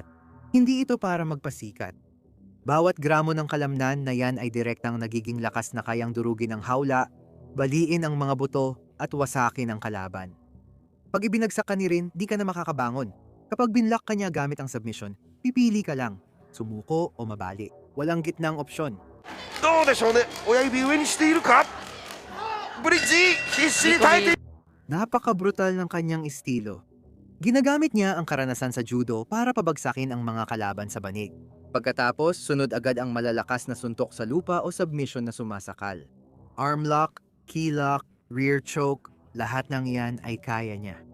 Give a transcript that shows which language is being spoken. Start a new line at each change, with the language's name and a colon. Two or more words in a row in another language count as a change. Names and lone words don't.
Filipino: Hindi ito para magpasikat. Bawat gramo ng kalamnan na yan ay direktang nagiging lakas na kayang durugin ang hawla, baliin ang mga buto at wasakin ang kalaban. Pag ibinagsak ka ni Rin, di ka na makakabangon. Kapag binlock ka niya gamit ang submission, pipili ka lang, sumuko o mabali. Walang gitnang opsyon.
Japanese: どうでしょうね。親指上にしているか。ブリッジ必死に耐えている。
Filipino: Napaka-brutal ng kanyang estilo. Ginagamit niya ang karanasan sa judo para pabagsakin ang mga kalaban sa banig. Pagkatapos, sunod agad ang malalakas na suntok sa lupa o submission na sumasakal.
English: Arm lock, key lock, rear choke,
Filipino: lahat ng yan ay kaya niya.